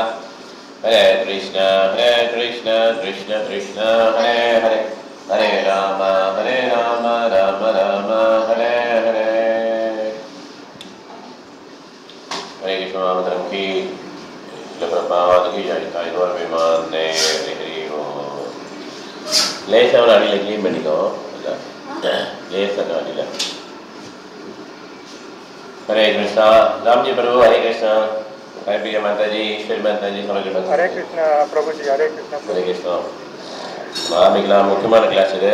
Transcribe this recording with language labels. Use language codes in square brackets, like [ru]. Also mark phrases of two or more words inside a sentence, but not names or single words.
[sa] हरे कृष्ण कृष्ण कृष्ण हरे हरे हरे राम राम राम हरे हरे. [hi] हरे कृष्ण मंत्र की प्रभुपाद की जय. Kainor Viman ne Hri Om. Lesha [ta] ஒரு அடியில் க்ளீன் பண்ணிக்கோ. லேசாக அடியில். ஹரே கிருஷ்ணா. ராம்ஜி பிரபு ஹரே கிருஷ்ணா. ஹரே பிரியா மாதாஜி ஈஸ்வரி மாதாஜி சொல்லுங்க. ஹரே கிருஷ்ணா பிரபுஜி. ஹரே கிருஷ்ணா. ஹரே கிருஷ்ணா. ஆரம்பிக்கலாம். முக்கியமான கிளாஸ் இது.